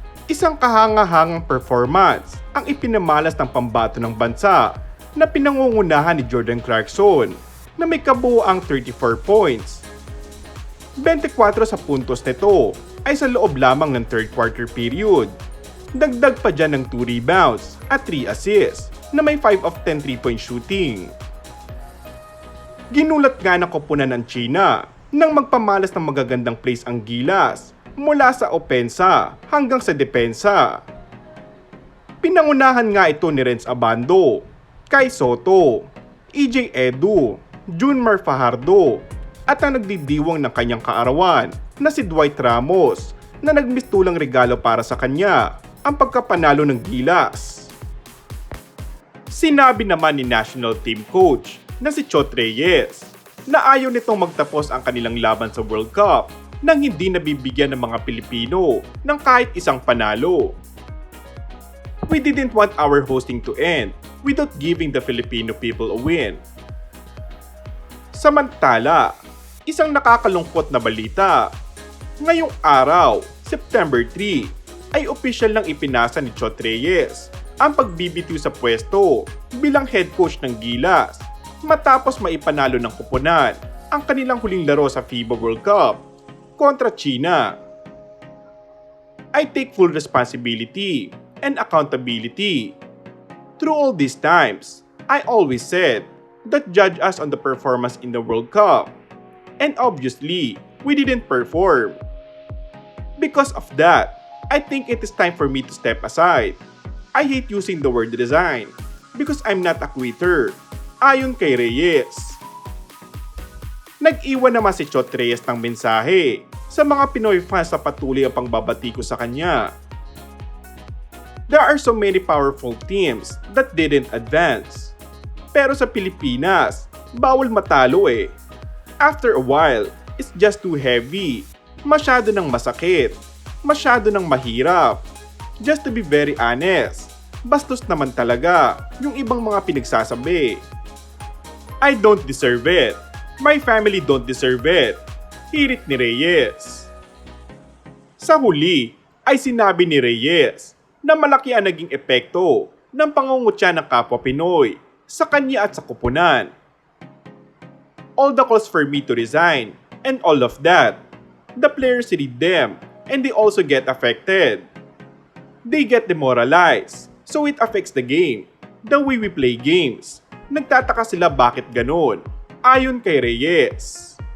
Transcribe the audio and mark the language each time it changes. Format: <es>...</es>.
<tl>Isang kahanga-hangang performance ang ipinamalas ng pambato ng bansa na pinangungunahan ni Jordan Clarkson na may kabuoang 34 points. 24 sa puntos nito ay sa loob lamang ng third quarter period. Dagdag pa dyan ng 2 rebounds at 3 assists na may 5 of 10 3-point shooting. Ginulat nga ng koponan ng China nang magpamalas ng magagandang plays ang Gilas mula sa opensa hanggang sa depensa. Pinangunahan nga ito ni Renz Abando, Kai Soto, EJ Edu, Junmar Fajardo at ang nagdidiwang ng kanyang kaarawan na si Dwight Ramos na nagmistulang regalo para sa kanya ang pagkapanalo ng Gilas. Sinabi naman ni national team coach na si Chot Reyes na ayaw nitong magtapos ang kanilang laban sa World Cup nang hindi nabibigyan ng mga Pilipino ng kahit isang panalo.</tl> <en>We didn't want our hosting to end without giving the Filipino people a win.</en> <tl>Samantala, isang nakakalungkot na balita. Ngayong araw, September 3, ay opisyal nang ipinasa ni Chot Reyes ang pagbibitiw sa pwesto bilang head coach ng Gilas matapos maipanalo ng koponan ang kanilang huling laro sa FIBA World Cup kontra China.</tl> <en>I take full responsibility and accountability. Through all these times, I always said that judge us on the performance in the World Cup. And obviously, we didn't perform. Because of that, I think it is time for me to step aside. I hate using the word resign because I'm not a quitter,</en> <tl>ayon kay Reyes. Nag-iwan naman si Chot Reyes ng mensahe sa mga Pinoy fans na patuloy ang pangbabati ko sa kanya.</tl> <en>There are so many powerful teams that didn't advance.</en> <tl>Pero sa Pilipinas, bawal matalo eh.</tl> <en>After a while, it's just too heavy.</en> <tl>Masyado nang masakit. Masyado nang mahirap.</tl> <en>Just to be very honest,</en> <tl>bastos naman talaga yung ibang mga pinagsasabi.</tl> <en>I don't deserve it. My family don't deserve it.</en> <tl>Hirit ni Reyes. Sa huli, ay sinabi ni Reyes na malaki ang naging epekto ng pangungutya ng kapwa Pinoy sa kanya at sa koponan.</tl> <en>All the calls for me to resign and all of that, the players read them and they also get affected. They get demoralized, so it affects the game, the way we play games.</en> <tl>Nagtataka sila bakit ganon, ayon kay Reyes.</tl>